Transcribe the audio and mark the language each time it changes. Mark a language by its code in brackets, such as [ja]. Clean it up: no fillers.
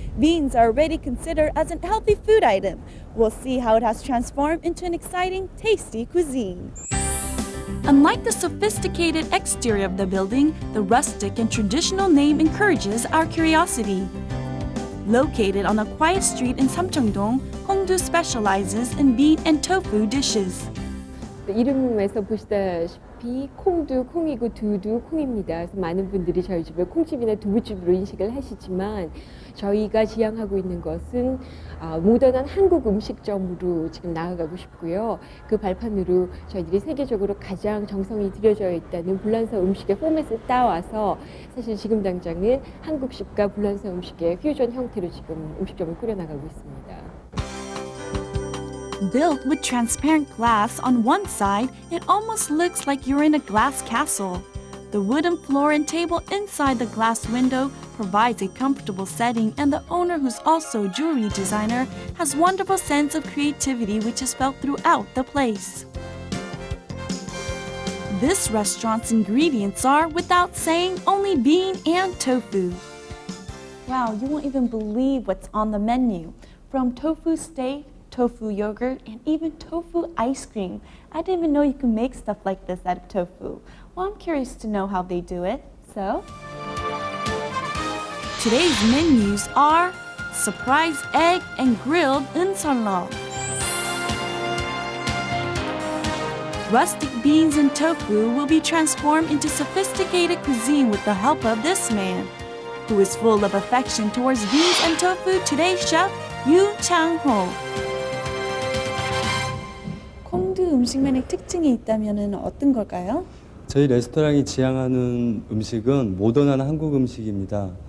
[en] Beans are already considered as a healthy food item. We'll see how it has transformed into an exciting, tasty cuisine. Unlike the sophisticated exterior of the building, the rustic and traditional name encourages our curiosity. Located on a quiet street in Samcheongdong, Kongdu specializes in bean and tofu dishes. [ko] 이름에서 보시다시피 콩도 콩이고 두도 콩입니다. 그래서 많은 분들이 저희 집을 콩집이나 두부집으로 인식을 하시지만 저희가 지향하고 있는 것은 모던한 한국 음식점으로 지금 나아가고 싶고요. 그 발판으로 저희들이 세계적으로 가장 정성이 들여져 있다는 불란서 음식의 포맷을 따와서 사실 지금 당장은 한국식과 불란서 음식의 퓨전 형태로 지금 음식점을 꾸려나가고 있습니다. [en] Built with transparent glass on one side, it almost looks like you're in a glass castle. The wooden floor and table inside the glass window provides a comfortable setting, and the owner, who's also a jewelry designer, has wonderful sense of creativity which is felt throughout the place. This restaurant's ingredients are, without saying, only bean and tofu. Wow, you won't even believe what's on the menu. From tofu steak, tofu yogurt, and even tofu ice cream. I didn't even know you can make stuff like this out of tofu. Well, I'm curious to know how they do it. So, today's menus are surprise egg and grilled unsallo. Rustic beans and tofu will be transformed into sophisticated cuisine with the help of this man, who is full of affection towards beans and tofu. Today's chef, Yoo Chang-ho. [ko] 콩두 음식만의 특징이 있다면 어떤 걸까요? 저희 레스토랑이 지향하는 음식은 모던한 한국 음식입니다.